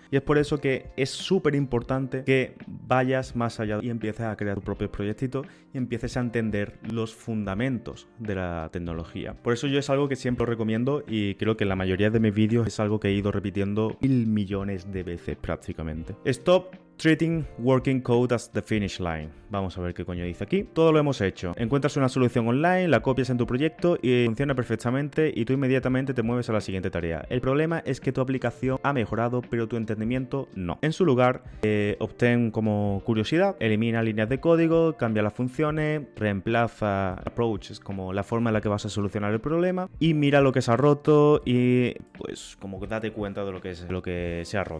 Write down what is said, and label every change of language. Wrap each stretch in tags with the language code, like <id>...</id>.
<es>Y es por eso que es súper importante que vayas más allá y empieces a crear tu propio proyectito y empieces a entender los fundamentos de la tecnología. Por eso yo es algo que siempre recomiendo y creo que en la mayoría de mis vídeos es algo que he ido repitiendo 1000 millones de veces prácticamente.</es> <en>Stop treating working code as the finish line.</en> <es>Vamos a ver qué coño dice aquí. Todo lo hemos hecho. Encuentras una solución online, la copias en tu proyecto y funciona perfectamente y tú inmediatamente te mueves a la siguiente tarea. El problema es que tu aplicación ha mejorado, pero tu entendimiento no. En su lugar, obtén como curiosidad, elimina líneas de código, cambia las funciones, reemplaza approaches como la forma en la que vas a solucionar el problema y mira lo que se ha roto y pues como que date cuenta de lo que se ha roto.</es>